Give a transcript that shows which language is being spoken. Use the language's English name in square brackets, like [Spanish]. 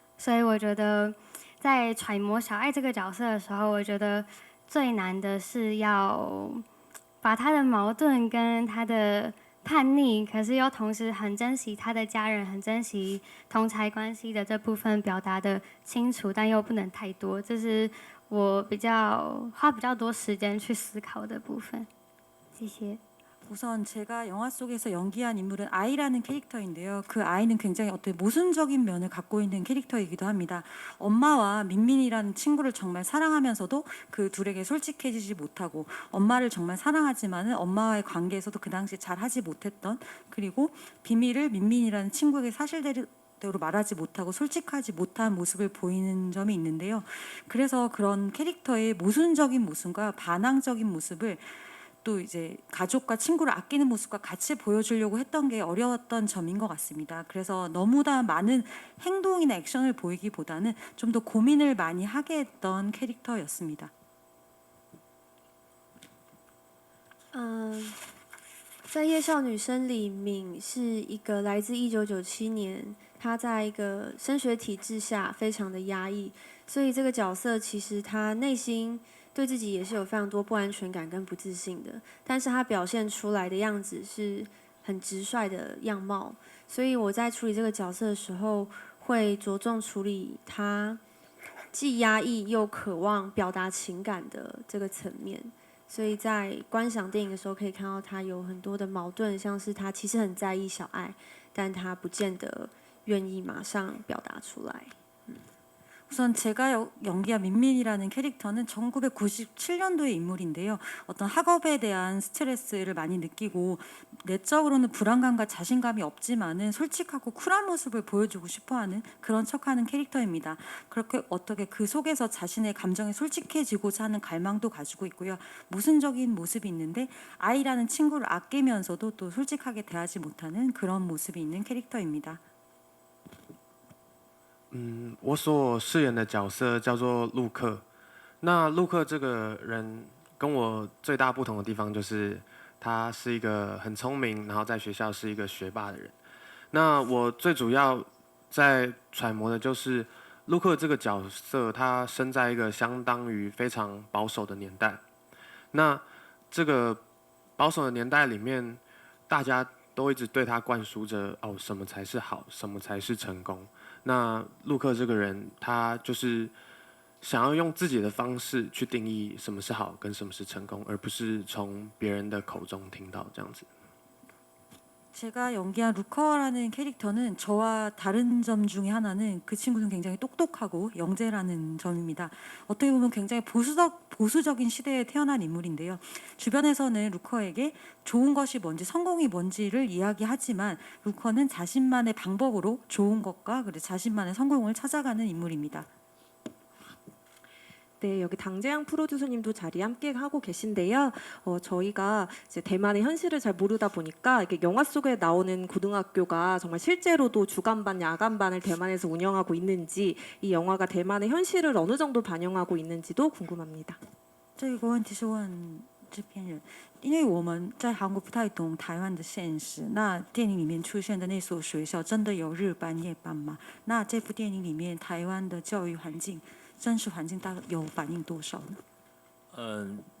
[Chinese] 所以我觉得在揣摩小爱这个角色的时候，我觉得最难的是要把他的矛盾跟他的。叛逆，可是又同时很珍惜他的家人，很珍惜同儕关系的这部分表达的清楚，但又不能太多，这是我花比较多时间去思考的部分。谢谢。 [Korean] 우선 제가 영화 속에서 연기한 인물은 아이라는 캐릭터인데요. 그 아이는 굉장히 어떤 모순적인 면을 갖고 있는 캐릭터이기도 합니다. 엄마와 민민이라는 친구를 정말 사랑하면서도 그 둘에게 솔직해지지 못하고 엄마를 정말 사랑하지만은 엄마와의 관계에서도 그 당시 잘 하지 못했던 그리고 비밀을 민민이라는 친구에게 사실대로 말하지 못하고 솔직하지 못한 모습을 보이는 점이 있는데요. 그래서 그런 캐릭터의 모순적인 모습과 반항적인 모습을 또 이제 가족과 친구를 아끼는 모습과 같이 보여주려고 했던 게 어려웠던 점인 것 같습니다. 그래서 너무나 많은 행동이나 액션을 보이기보다는 좀 더 고민을 많이 하게 했던 캐릭터였습니다. [Chinese] 在《夜校女生》里，敏是一个来自1997年，她在一个升学体制下非常的压抑，所以这个角色其实她内心对自己也是有非常多不安全感跟不自信的。但是他表现出来的样子是很直率的样貌，所以我在处理这个角色的时候，会着重处理他既压抑又渴望表达情感的这个层面。所以在观赏电影的时候，可以看到他有很多的矛盾，像是他其实很在意小爱，但他不见得愿意马上表达出来。 [Korean] 우선 제가 연기한 민민이라는 캐릭터는 1997년도의 인물인데요. 어떤 학업에 대한 스트레스를 많이 느끼고 내적으로는 불안감과 자신감이 없지만은 솔직하고 쿨한 모습을 보여주고 싶어하는 그런 척하는 캐릭터입니다. 그렇게 어떻게 그 속에서 자신의 감정에 솔직해지고자 하는 갈망도 가지고 있고요. 모순적인 모습이 있는데 아이라는 친구를 아끼면서도 또 솔직하게 대하지 못하는 그런 모습이 있는 캐릭터입니다. [Chinese] 我所饰演的角色叫做陆克。那陆克这个人跟我最大不同的地方就是他是一个很聪明，然后在学校是一个学霸的人。那我最主要在揣摩的就是陆克这个角色，他生在一个相当于非常保守的年代。那这个保守的年代里面，大家都一直对他灌输着哦，什么才是好，什么才是成功。那陆克这个人，他就是想要用自己的方式去定义什么是好跟什么是成功，而不是从别人的口中听到这样子。 [Korean] 제가 연기한 루커라는 캐릭터는 저와 다른 점 중에 하나는 그 친구는 굉장히 똑똑하고 영재라는 점입니다. 어떻게 보면 굉장히 보수적인 시대에 태어난 인물인데요. 주변에서는 루커에게 좋은 것이 뭔지 성공이 뭔지를 이야기하지만 루커는 자신만의 방법으로 좋은 것과 그리고 자신만의 성공을 찾아가는 인물입니다. 네, 여기 당재양 프로듀서님도 자리 함께 하고 계신데요. 저희가 이제 대만의 현실을 잘 모르다 보니까 이게 영화 속에 나오는 고등학교가 정말 실제로도 주간반, 야간반을 대만에서 운영하고 있는지 이 영화가 대만의 현실을 어느 정도 반영하고 있는지도 궁금합니다. [Chinese] 这个问题是问制片人，因为我们在韩国不太懂台湾的现实。那电影里面出现的那所学校真的有日班夜班吗？那这部电影里面台湾的教育环境、真实环境大概有反映多少呢？